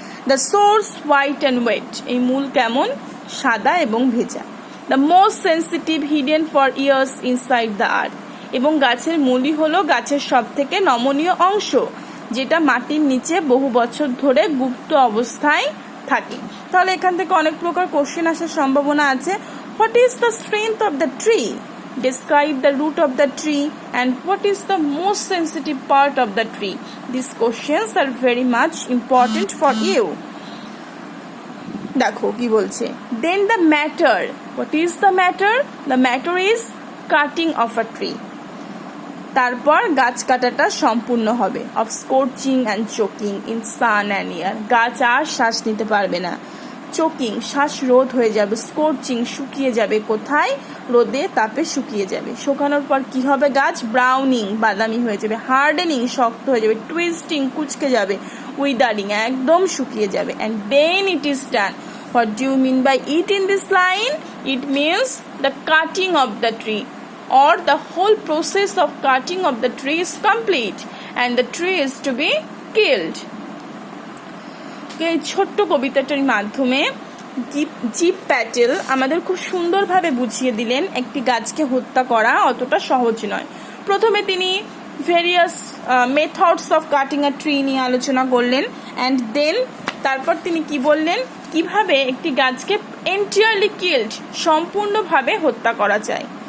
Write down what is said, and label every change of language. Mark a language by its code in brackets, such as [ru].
[en] the source white and wet, [bn] এই মূল কেমন, সাদা এবং ভেজা। [en] the most sensitive hidden for years inside the earth, [bn] এবং গাছের মূলই হলো গাছের সব থেকে নমনীয় অংশ, যেটা মাটির নিচে বহু বছর ধরে গুপ্ত অবস্থায় থাকে। তাহলে এখান থেকে অনেক প্রকার কোশ্চেন আসার সম্ভাবনা আছে। [en] What is the strength of the tree, describe the root of the tree, and what is the most sensitive part of the tree. These questions are very much important for you. [bn] দেখো কি বলছে, [en] then the matter, what is the matter? The matter is cutting of a tree. [bn] তারপর গাছ কাটাটা সম্পূর্ণ হবে, [en] of scorching and choking in sun and air, [bn] গাছ আর শ্বাস নিতে পারবে না, চোকিং শ্বাসরোধ হয়ে যাবে, স্কোরচিং শুকিয়ে যাবে, কোথায়, রোদে তাপে শুকিয়ে যাবে, শুকানোর পর কি হবে গাছ, ব্রাউনিং বাদামি হয়ে যাবে, হার্ডেনিং শক্ত হয়ে যাবে, টুইস্টিং কুচকে যাবে, উইদারিং একদম শুকিয়ে যাবে, [en] And then it is done. What do you mean by it in this line? It means the cutting of the tree, or the whole process of cutting of the tree is complete and the tree is to be killed. [bn] এই ছোট্ট কবিতাটার মাধ্যমে zip Patel আমাদের খুব সুন্দরভাবে বুঝিয়ে দিলেন একটি গাছকে হত্যা করা অতটা সহজ নয়। প্রথমে তিনি [en] various methods of cutting a tree [bn] নিয়ে আলোচনা করলেন, অ্যান্ড দেন তারপর তিনি কি বললেন, কিভাবে একটি গাছকে এন্টায়ারলি কিল্ড সম্পূর্ণভাবে হত্যা করা যায়।